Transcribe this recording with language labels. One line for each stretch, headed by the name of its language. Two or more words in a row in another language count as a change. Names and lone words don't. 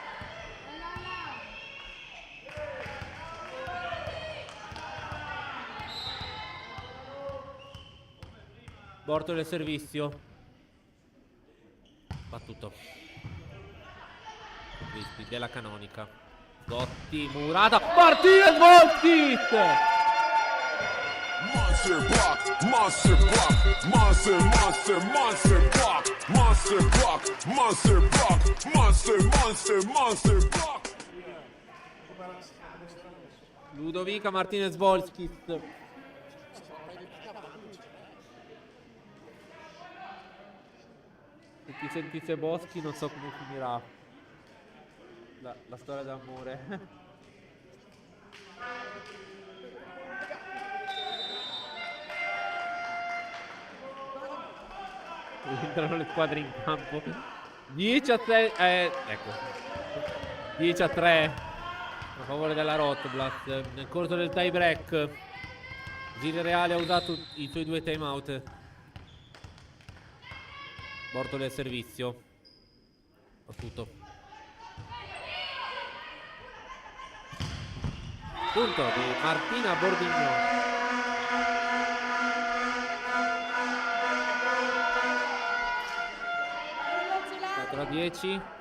Italian: Bortoli al servizio. Battuto. Crespi della Canonica. Gotti, Murata, Martinez Volski!
English: Monster block, monster block, monster, monster, monster block, monster block, monster block, monster, monster, monster block.
Italian: Ludovica Martinez Volski. Se ti sentisse Boschi non so come finirà la storia d'amore. Entrano le squadre in campo. 10-3, ecco. 10-3 a favore della Rotblast. Nel corso del tie break Giri Reale ha usato i suoi 2 time out. Bortoli al servizio. Battuto. Punto di Martina Bordignon. 4-10.